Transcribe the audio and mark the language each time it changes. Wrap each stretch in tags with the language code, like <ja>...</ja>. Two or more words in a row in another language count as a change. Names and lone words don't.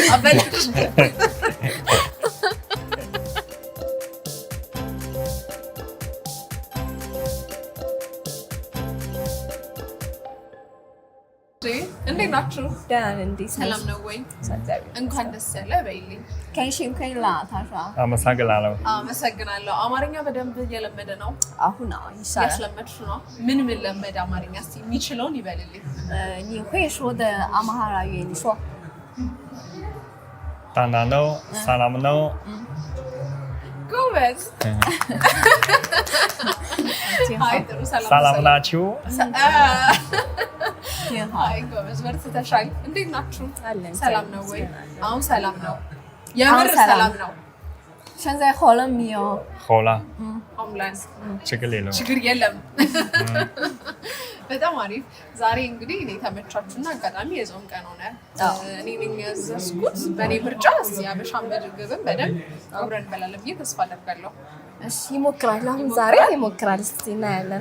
<am>እንዴት ናችሁ ደህና እንዴ ሰላም ነው ወይ እንኳን ደስ ያለ በይልኝ ከንሽንከላ ታሻ አመሰግናለሁ አማርኛ በደንብ እየለመደ ነው አሁን ይሻላል ያስለመድሽ ነው ምን ለመደ አማርኛ እስቲ የሚችለውን ይበልልኝ</am> <zh>你会说的阿玛哈拉语你说当然喽</zh> <am>ሰላም ነው ጎበዝ ሰላም ናችሁ አይ ጎበዝ በርትተሻል እንዴት ናችሁ ሰላም ነው ወይ አሁን ሰላም ነው የምር ሰላም ነው</am> <zh>现在好了没有好了</zh> <am>አምቡላንስ ችግር የለም በጣም አሪፍ ዛሬ እንግዲህ እኔ ተመቻችሁና አጋጣሚ የጾም ቀን ሆነ እኔ ነኝ ያዘዝኩት በእኔ ምርጫ እስቲ አበሻ ምግብን በደንብ አብረን እንበላለን ብዬ ተስፋ አደርጋለሁ እሺ ይሞክራል አሁን ዛሬ ይሞክራል እስቲ እናያለን</am>